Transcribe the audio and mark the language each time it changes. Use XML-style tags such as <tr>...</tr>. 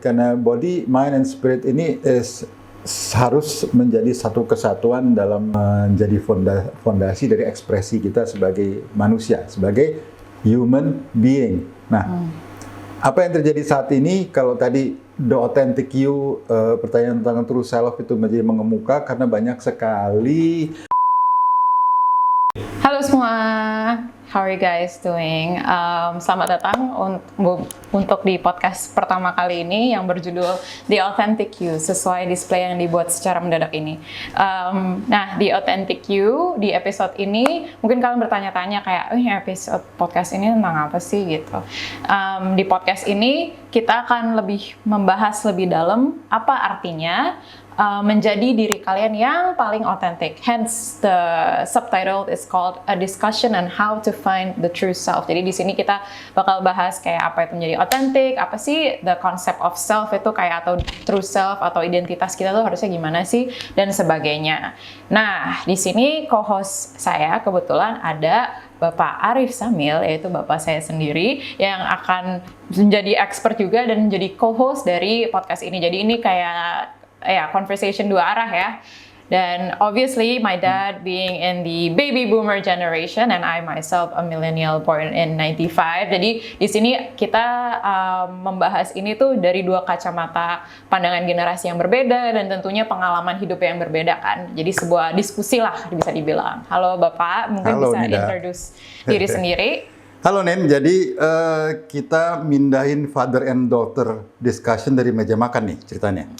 <id>Karena</id> <en>body, mind, and spirit</en> <id>ini harus menjadi satu kesatuan dalam menjadi fondasi dari ekspresi kita sebagai manusia, sebagai</id> <en>human being.</en> <id>Nah, apa yang terjadi saat ini, kalau tadi</id> <en>the authentic you,</en> <id>pertanyaan tentang</id> <en>true self</en> <id>itu menjadi mengemuka karena banyak sekali. Halo semua,</id> <en>how are you guys doing?</en> <id>Selamat datang untuk di podcast pertama kali ini yang berjudul The Authentic You, sesuai display yang dibuat secara mendadak ini. Nah, di Authentic You, di episode ini, mungkin kalian bertanya-tanya kayak, episode podcast ini tentang apa sih gitu. Di podcast ini, kita akan lebih membahas lebih dalam apa artinya menjadi diri kalian yang paling authentic.</id> <en>Hence, the subtitle is called A Discussion on How to Find the True Self.</en> <id>Jadi di sini kita bakal bahas kayak apa itu menjadi authentic, apa sih</id> <en>the concept of self</en> <id>itu kayak, atau</id> <en>true self</en> <id>atau identitas kita tuh harusnya gimana sih, dan sebagainya. Nah, di sini co-host saya kebetulan ada Bapak Arif Samil, yaitu Bapak saya sendiri yang akan menjadi expert juga dan menjadi co-host dari podcast ini. Jadi ini kayak conversation dua arah ya.</id> <en>Dan obviously my dad being in the baby boomer generation and I myself a millennial born in 95.</en> <id>Jadi di sini kita membahas ini tuh dari dua kacamata pandangan generasi yang berbeda dan tentunya pengalaman hidup yang berbeda kan. Jadi sebuah diskusi lah bisa dibilang. Halo Bapak, mungkin Halo, bisa Nida. introduce diri sendiri. Halo Nen, jadi kita mindahin</id> <en>father and daughter discussion</en> <id>dari meja makan nih ceritanya.</id>